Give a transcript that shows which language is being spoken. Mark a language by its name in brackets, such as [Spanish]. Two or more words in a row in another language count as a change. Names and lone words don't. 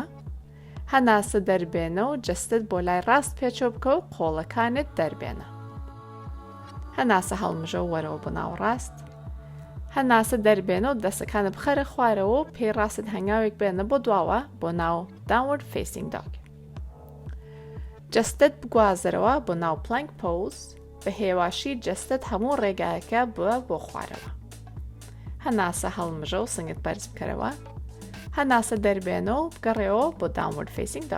[Central Kurdish] هەناسە دەربێنە و جەستت بۆ لای ڕاست پێچەوە بکە و قۆڵەکانت دەربێنە. هەناسە هەڵمژە و وەرەوە بۆ ناوەڕاست. هەناسە دەربێنە و دەستەکانت بخەرە خوارەوە و پێی ڕاست هەنگاوێک بێنە بۆ دواوە بۆ ناو [English] downward facing dog. [Central Kurdish] جەستت بگوازەرەوە بۆ ناو [English] plank pose [Central Kurdish] بە هێواشی جەستت هەموو ڕێگایەکە بووە بۆ خوارەوە. هەناسە هەڵمژە و سنگت بەرز بکەرەوە. هەناسە دەربێنەوە و بگەڕێەوە بۆ [English] downward facing dog.